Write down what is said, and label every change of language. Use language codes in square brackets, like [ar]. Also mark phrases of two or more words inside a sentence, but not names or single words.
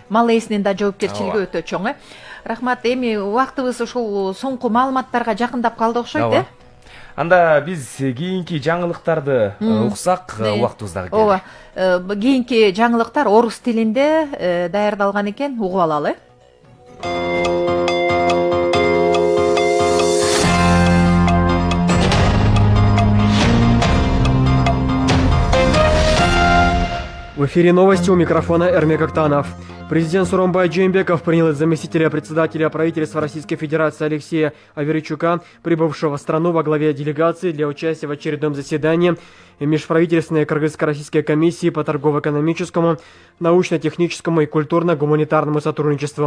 [ky] Мал ээсинин да жоопкерчилиги өтө чоң. Рахмат. Эми убактыбыз ушул соңку маалыматтарга жакындап калды окшойт, э? Анда биз кийинки жаңылыктарды уксак, убактыбыз дагы келди. Ооба. Кийинки жаңылыктар орус тилинде даярдалган экен, угуп алалы. [ru] В эфире новости, у микрофона Эрмек Актанов. Президент Сооронбай Жээнбеков принял заместителя председателя правительства Российской Федерации Алексея Аверчука, прибывшего в страну во главе делегации для участия в очередном заседании Межправительственной Кыргызско-Российской комиссии по торгово-экономическому, научно-техническому и культурно-гуманитарному сотрудничеству.